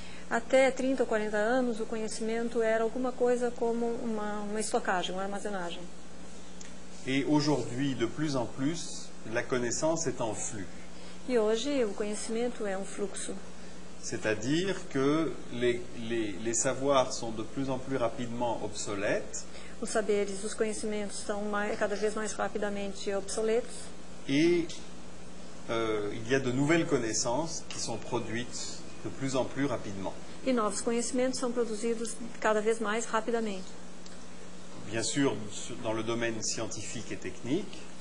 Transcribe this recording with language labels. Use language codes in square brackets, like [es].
[pt] Até 30 ou 40 anos, o conhecimento era alguma coisa como uma estocagem, uma armazenagem. [fr] Et aujourd'hui, de plus en plus, la connaissance est en flux. [pt] E hoje, o conhecimento é um fluxo. [fr] C'est-à-dire que les savoirs sont de plus en plus rapidement obsolètes [pt] Os saberes, os conhecimentos são cada vez mais rapidamente obsoletos [fr] et il y a de nouvelles connaissances qui sont produites de plus en plus rapidement. [pt] e novos conhecimentos são produzidos cada vez mais rapidamente. [fr] Bien sûr, dans le domaine scientifique et technique,